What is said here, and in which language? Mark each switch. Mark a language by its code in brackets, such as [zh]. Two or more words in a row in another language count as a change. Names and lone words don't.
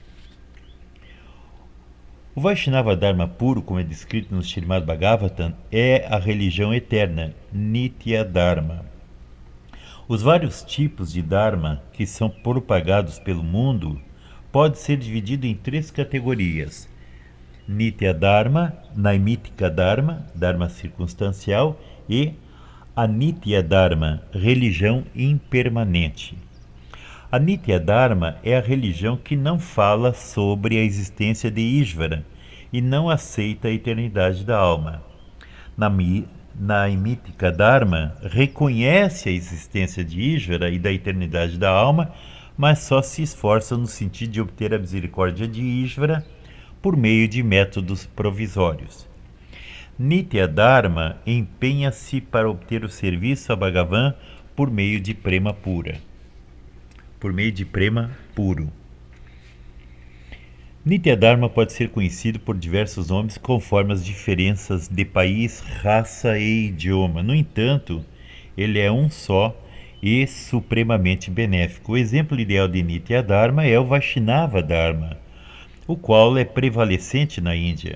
[pt] O [sa] वैष्णव धर्म [pt] puro, como é descrito no Srimad Bhagavatam, é a religião eterna, [sa] नित्य धर्म. [pt] Os vários tipos de Dharma que são propagados pelo mundo pode ser dividido em três categorias: [sa] नित्य धर्म, नैमित्तिक धर्म, धर्म [pt] circunstancial, e [sa] अनित्य धर्म, [pt] religião impermanente. A [sa] नित्य धर्म [pt] é a religião que não fala sobre a existência de Ishvara e não aceita a eternidade da alma. [sa] नैमित्तिक धर्म [pt] reconhece a existência de Ishvara e da eternidade da alma, mas só se esforça no sentido de obter a misericórdia de Ishvara por meio de métodos provisórios. [sa] नित्य धर्म [pt] empenha-se para obter o serviço a Bhagavan por meio de prema pura. Por meio de prema puro. [sa] नित्य धर्म [pt] pode ser conhecido por diversos nomes conforme as diferenças de país, raça e idioma. No entanto, ele é um só e supremamente benéfico. O exemplo ideal de [sa] नित्य धर्म [pt] é o [sa] वैष्णव धर्म, [pt] o qual é prevalecente na Índia.